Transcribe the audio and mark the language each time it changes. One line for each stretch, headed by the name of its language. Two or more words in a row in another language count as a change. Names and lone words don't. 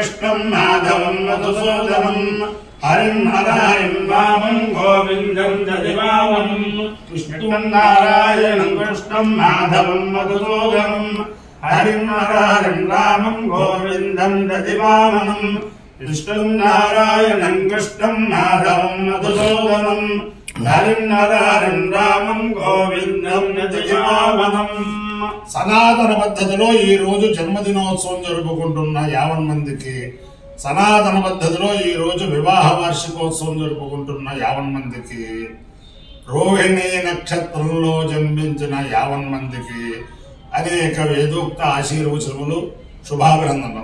Sanskrit: कृष्णम् माधवम् मधुसूदनम् हरिम् हरारिम् वामम् गोविन्दम् दधिवामनम् विष्णुम् नारायणम् कृष्णम् माधवम् मधुसूदनम् हरिम् हरारिम् रामम् गोविन्दम् दधिवामनम् विष्णुम् नारायणम् कृष्णम् माधवम् मधुसूदनम् हरिम् हरारिम् रामम् गोविन्दम् दधिवामनम्.
Telugu: సనాతన పద్ధతిలో ఈ రోజు జన్మదినోత్సవం జరుపుకుంటున్న 50 మందికి, సనాతన పద్ధతిలో ఈ రోజు వివాహ వార్షికోత్సవం జరుపుకుంటున్న 50 మందికి, రోహిణి నక్షత్రంలో జన్మించిన 50 మందికి అనేక వేదోక్త ఆశీర్వచనములు, శుభాభినందనలు.